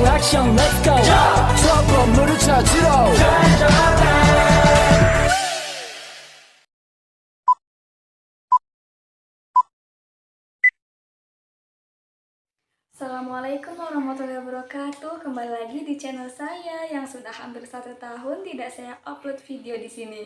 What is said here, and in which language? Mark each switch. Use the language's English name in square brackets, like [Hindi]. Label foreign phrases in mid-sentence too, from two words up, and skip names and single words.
[Korean] 미션 [English] let's go [Korean] 저 건물을 찾으러 [Arabic] السلام عليكم ورحمة الله وبركاته. [Indonesian] Kembali lagi di channel saya yang sudah hampir 1 tahun tidak saya upload video di sini.